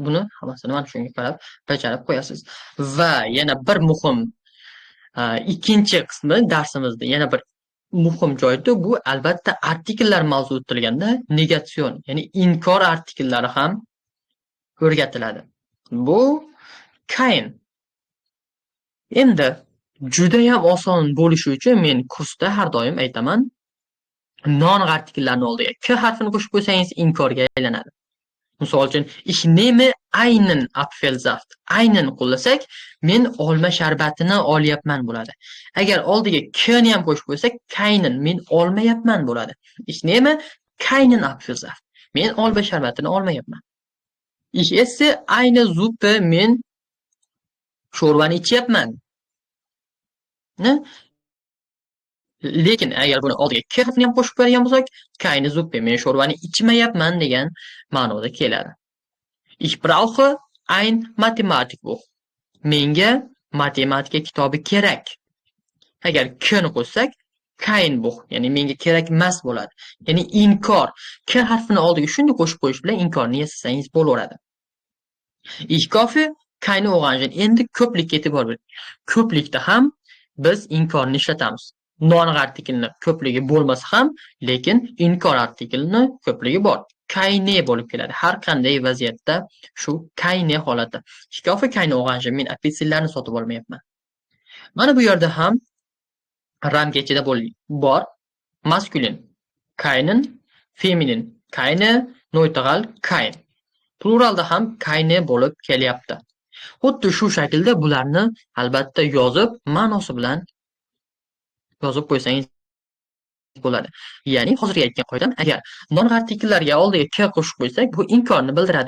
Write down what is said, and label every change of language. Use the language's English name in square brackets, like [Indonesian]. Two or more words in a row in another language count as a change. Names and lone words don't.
[Uzbek] Buni hammasini mana shunga qarab bajarib qo'yasiz. Va yana bir muhim ikkinchi qismi darsimizda yana bir muhim joyda bu albatta artikllar mavzu etilganda negatsion, ya'ni inkor artikllari ham o'rgatiladi. Bu kein. Endi juda ham oson bo'lishi uchun men kursda har doim aytaman, noaniq artikllarni oldiga k harfini qo'shib qo'ysangiz inkorga aylanadi. Misol uchun, [German] ich nehme einen Apfelsaft. [Uzbek] Einen qo'llasak, men olma sharbatini olyapman bo'ladi. Agar oldiga kni ham qo'shib qo'ysak, keinen, men olmayapman bo'ladi. [German] Ich nehme keinen Apfelsaft. [Uzbek] Men olma sharbatini olmayapman. [German] Ich esse eine Suppe, [Uzbek] men sho'rvani ichyapman. Lekin agar buni oldiga k harfini ham qo'shib qo'yadigan bo'lsak, [German] keine Suppe, [Uzbek] men sho'rvani ichmayapman degan ma'noda keladi. [German] Ich brauche ein Mathematikbuch. [Uzbek] Menga matematika kitobi kerak. Agar kni qo'shsak, [German] kein Buch, [Uzbek] ya'ni menga kerak emas bo'ladi. Ya'ni inkor. K harfini oldiga shunday qo'shib qo'yish bilan inkorni yasasangiz bo'laveradi. [German] Ich kaufe keine Orangen. [Uzbek] Endi ko'plikka e'tibor bering. Ko'plikda ham biz inkorni ishlatamiz. Non artiklni ko'pligi bo'lmasa ham, lekin inkor artiklni ko'pligi bor. Keine bo'lib keladi. Har qanday vaziyatda shu keine holati. [German] Ich kaufe keine Orangen. [Uzbek] Men apelsinlarni sotib olmayapman. Mana bu yerda ham ramka ichida bor. [German] Maskulin keinen, feminin keine, neutral kein. [Uzbek] Pluralda ham keine bo'lib kelyapti. Xuddi shu shaklda bularni albatta yozib, ma'nosi bilan yozib qo'ysangiz bo'ladi. Ya'ni hozirgi aytgan qoidam, agar non artikllarga oldiga k qo'shib qo'ysak, bu inkorni bildiradi.